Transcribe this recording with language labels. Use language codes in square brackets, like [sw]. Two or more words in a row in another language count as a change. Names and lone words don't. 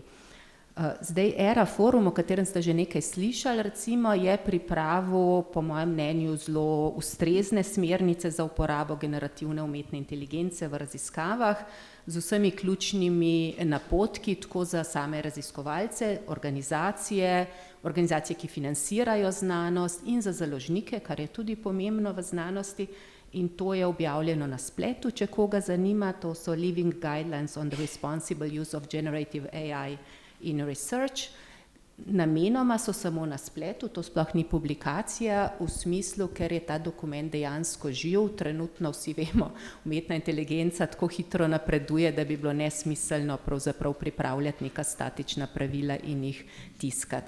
[sl] Zdaj, ERA forum, o katerem ste že nekaj slišali, recimo, je pripravil, po mojem mnenju, zelo ustrezne smernice za uporabo generativne umetne inteligence v raziskavah. z vsemi ključnimi napotki, tako za same raziskovalce, organizacije, ki financirajo znanost in za založnike, kar je tudi pomembno v znanosti. In to je objavljeno na spletu, če koga zanima. To so Living Guidelines on the Responsible Use of Generative AI in Research. Namenoma so samo na spletu, to sploh ni publikacija v smislu, ker je ta dokument dejansko živ. Trenutno vsi vemo, umetna inteligenca tako hitro napreduje, da bi bilo nesmiselno pravzaprav pripravljati neka statična pravila in jih tiskati.